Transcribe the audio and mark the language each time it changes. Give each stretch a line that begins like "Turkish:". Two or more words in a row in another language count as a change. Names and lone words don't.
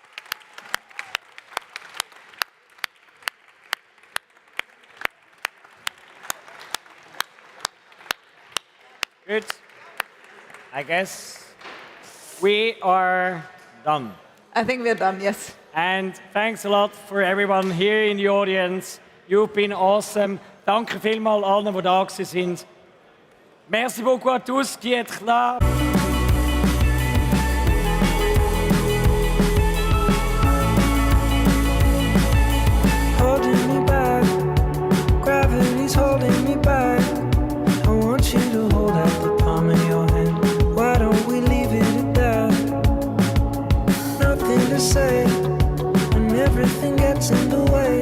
English: Good. I guess we are done. I think we're done, yes. And thanks a lot for everyone here in the audience. You've been awesome.
German: Danke vielmals allen, die da sind.
French: Merci beaucoup à tous qui êtes là.
English: Holding me back, gravity's holding me back. I want you to hold out the palm of your hand. Why don't we leave it at that? Nothing to say when everything gets in the way.